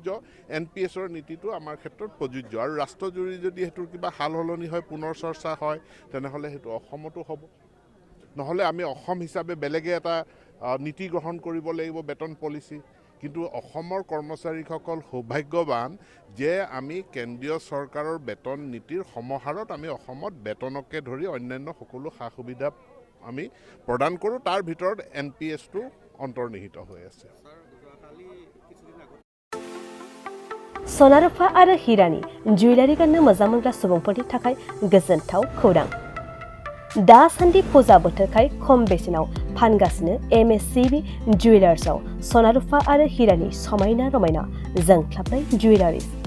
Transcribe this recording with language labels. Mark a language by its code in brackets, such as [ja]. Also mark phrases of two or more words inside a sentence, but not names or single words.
[as] NPSৰ নীতিটো আমাৰ ক্ষেত্ৰত প্ৰযোজ্য আৰু ৰাষ্ট্ৰজুৰি যদি সেইটোৰ কিবা সাল সলনি হয় পুনৰ চৰ্চা হয় তেনেহ'লে সেইটো অসমতো হ'ব নহ'লে আমি অসম হিচাপে বেলেগে এটা নীতি গ্ৰহণ কৰিব লাগিব বেতন পলিচি কিন্তু অসমৰ কৰ্মচাৰীসকল সৌভাগ্যৱান যে আমি কেন্দ্ৰীয় চৰকাৰৰ বেতন নীতিৰ সমাহাৰত আমি অসমত বেতনকে ধৰি অন্যান্য সকলো সা সুবিধা আমি প্ৰদান কৰোঁ তাৰ ভিতৰত NPSটো অন্তৰ্নিহিত হৈ আছে [brx] सना रुफा आरो हिरानि जुवेलारि गाननो मोजां मोनग्रा सुबुंफोरनि थाखाय गोजोनथाव खौरां दासान्दि फुजा बोथोरखाय खम बेसेनाव फानगासिनो MSCB जुवेलार्सआव सना रुफा आरो हिरानि समायना रमायना जोंख्लाबनाय जुवेलारिस